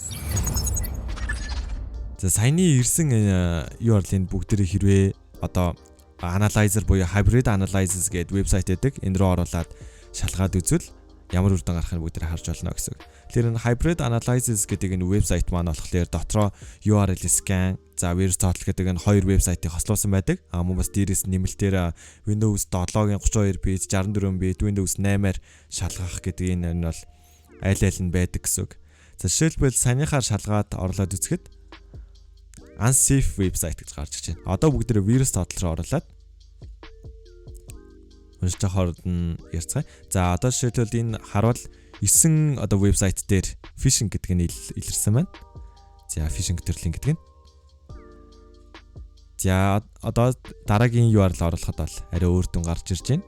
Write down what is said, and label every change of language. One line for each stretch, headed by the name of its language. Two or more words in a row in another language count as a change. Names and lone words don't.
Mongolian: За саяны ирсэн URL-ийн бүгдээрээ хэрвээ одоо analyzer буюу
English: hybrid analysis
Mongolian: гэдэг вебсайт байдаг. Энэ рүү оруулаад шалгаад үзвэл ямар үр дүн гарахыг бүгдээрээ харж болно гэсэн үг. Тэгэхээр энэ
English: hybrid analysis
Mongolian: гэдэг энэ вебсайт маань болохоор дотроо
English: URL scan,
Mongolian: за вирус тоотлол гэдэг энэ хоёр вебсайтыг хослуулсан байдаг. Мөн бас дээрээс нэмэлтээр Windows 7-гийн 32 bit, 64 bit, Windows 8-аар шалгах гэдэг энэ нь бол аль нь байдаг гэсэн үг. За жишээлбэл саяныхаар шалгаад орлоод үзэхэд
English: unsafe website
Mongolian: гэж гарч ирж байна. Одоо бүгдээрээ вирус тоотлол руу оруулаад уншиж хоорд нь ярьцгаая. За одоо жишээлбэл энэ харуул 9 одоо вебсайт дээр phishing гэдэг нь илэрсэн байна. За phishing төрлийн гэдэг нь. За одоо дараагийн URL оруулахад бол арай өөр дүн гарч ирж байна.